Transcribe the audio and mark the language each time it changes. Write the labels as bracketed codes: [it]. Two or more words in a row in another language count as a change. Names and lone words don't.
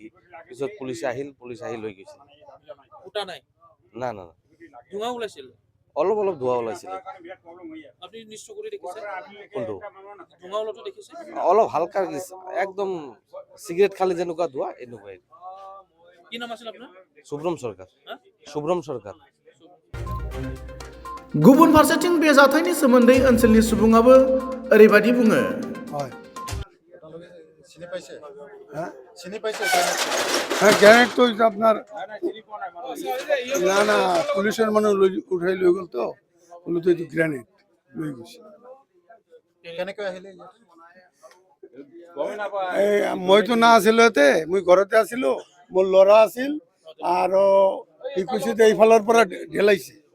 [as] পিছত পুলিচ আহি লৈ গৈছিল। না অলপ ধোঁৱা ওলাইছিল। কোনটো অলপ হালকা একদম চিগাৰেট খালি যেনেকুৱা ধোঁৱা, এনেকুৱাই। [brx] सुब्रम सरकार गुबुन फारसेथिं बे जाथायनि सोमोन्दै ओनसोलनि सुबुङाबो ओरैबायदि बुङो। [as] গ্রেনেড [bn] তো আপনার না পুলিশের মানুষ উঠাই [as] লৈ গ'ল তো [bn] বলো তো [as] এইটো গ্রেনেড লৈ গৈছে। মইতো না আছিলো এতে, মই ঘৰতে আছিলো, মোৰ ল'ৰা আছিল আৰু কি কৈছে যে এইফালৰ পৰা ঢেলাইছে।